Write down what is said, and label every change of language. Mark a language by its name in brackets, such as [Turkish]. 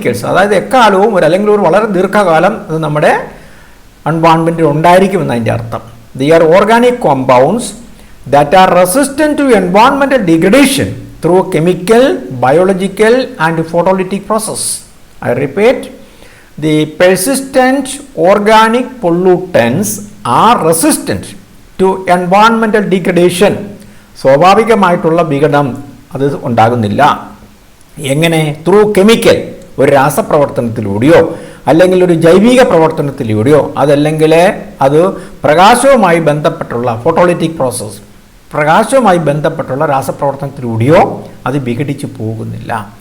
[Malayalam] അതായത് എക്കാലവും അല്ലെങ്കിൽ ഒരു വളരെ ദീർഘകാലം അത് നമ്മുടെ എൻവയോൺമെൻറ്റിൽ ഉണ്ടായിരിക്കുമെന്ന് അതിൻ്റെ അർത്ഥം. [English] They are organic compounds that are resistant to environmental degradation through chemical, biological and photolytic process. I repeat, the persistent organic pollutants are resistant to environmental degradation. [Malayalam] സ്വാഭാവികമായിട്ടുള്ള വിഘടനം അത് ഉണ്ടാകുന്നില്ല. എങ്ങനെ? ത്രൂ കെമിക്കൽ, ഒരു രാസപ്രവർത്തനത്തിലൂടെയോ അല്ലെങ്കിൽ ഒരു ജൈവിക പ്രവർത്തനത്തിലൂടെയോ അതല്ലെങ്കിൽ അത് പ്രകാശവുമായി ബന്ധപ്പെട്ടുള്ള ഫോട്ടോലിറ്റിക് പ്രോസസ്സ്, പ്രകാശവുമായി ബന്ധപ്പെട്ടുള്ള രാസപ്രവർത്തനത്തിലൂടെയോ അത് വിഘടിച്ചു പോകുന്നില്ല.